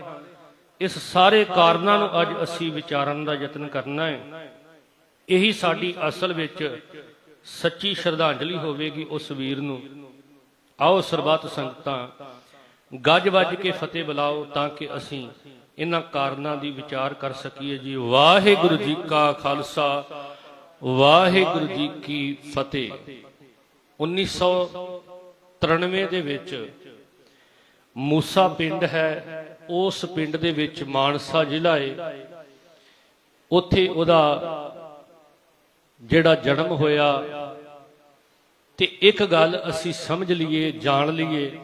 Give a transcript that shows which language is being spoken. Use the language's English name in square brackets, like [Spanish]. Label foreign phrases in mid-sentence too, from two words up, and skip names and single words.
[Punjabi] ਇਸ ਸਾਰੇ ਕਾਰਨਾਂ ਨੂੰ ਅੱਜ ਅਸੀਂ ਵਿਚਾਰਨ ਦਾ ਯਤਨ ਕਰਨਾ ਹੈ। ਇਹੀ ਸਾਡੀ ਅਸਲ ਵਿੱਚ ਸੱਚੀ ਸ਼ਰਧਾਂਜਲੀ ਹੋਵੇਗੀ ਉਸ ਵੀਰ ਨੂੰ। ਆਓ ਸਰਬੱਤ ਸੰਗਤਾਂ ਗੱਜ ਵੱਜ ਕੇ ਫਤਿਹ ਬੁਲਾਓ ਤਾਂਕਿ ਅਸੀਂ ਇਹਨਾਂ ਕਾਰਨਾਂ ਦੀ ਵਿਚਾਰ ਕਰ ਸਕੀਏ ਜੀ। ਵਾਹਿਗੁਰੂ ਜੀ ਕਾ ਖਾਲਸਾ, ਵਾਹਿਗੁਰੂ ਜੀ ਕੀ ਫਤਿਹ। 1993 ਦੇ ਵਿੱਚ ਮੂਸਾ ਪਿੰਡ ਹੈ, ਉਸ ਪਿੰਡ ਦੇ ਵਿੱਚ ਮਾਨਸਾ ਜ਼ਿਲ੍ਹਾ ਹੈ, ਉੱਥੇ ਉਹਦਾ ਜਿਹੜਾ ਜਨਮ ਹੋਇਆ ਤੇ ਇੱਕ ਗੱਲ ਅਸੀਂ ਸਮਝ ਲਈਏ, ਜਾਣ ਲਈਏ